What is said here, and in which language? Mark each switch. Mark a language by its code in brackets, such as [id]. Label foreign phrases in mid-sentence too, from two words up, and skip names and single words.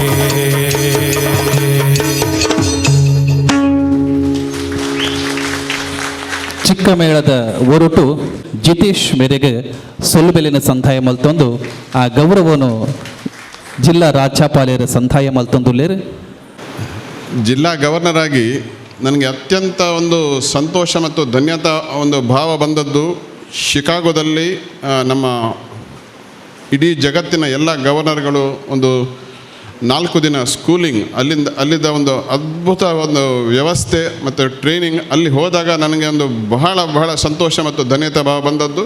[tcy] ಚಿಕ್ಕ ಮೇಳದ ಒರಟು ಜಿತೇಶ್ ಮೇರೆಗೆ ಸೊಲ್ಬೆಲಿನ ಸಂದಾಯ ಮಲ್ತೊಂದು ಆ ಗೌರವನು ಜಿಲ್ಲಾ ರಾಜ್ಯಪಾಲರ ಸಂದಾಯ ಮಲ್ತೊಂದುಲ್ಲೇರು [kn] ಜಿಲ್ಲಾ ಗವರ್ನರ್ ಆಗಿ ನನಗೆ ಅತ್ಯಂತ ಒಂದು ಸಂತೋಷ ಮತ್ತು ಧನ್ಯತಾ ಒಂದು ಭಾವ ಬಂದದ್ದು ಶಿಕಾಗೋದಲ್ಲಿ ನಮ್ಮ ಇಡೀ ಜಗತ್ತಿನ ಎಲ್ಲ ಗವರ್ನರ್ಗಳು ಒಂದು 4 ದಿನ ಸ್ಕೂಲಿಂಗ್ ಅಲ್ಲಿದ್ದ ಒಂದು ಅದ್ಭುತ ಒಂದು ವ್ಯವಸ್ಥೆ ಮತ್ತು ಟ್ರೈನಿಂಗ್ ಅಲ್ಲಿ ಹೋದಾಗ ನನಗೆ ಒಂದು ಬಹಳ ಸಂತೋಷ ಮತ್ತು ಧನ್ಯತಾ ಭಾವ ಬಂದದ್ದು.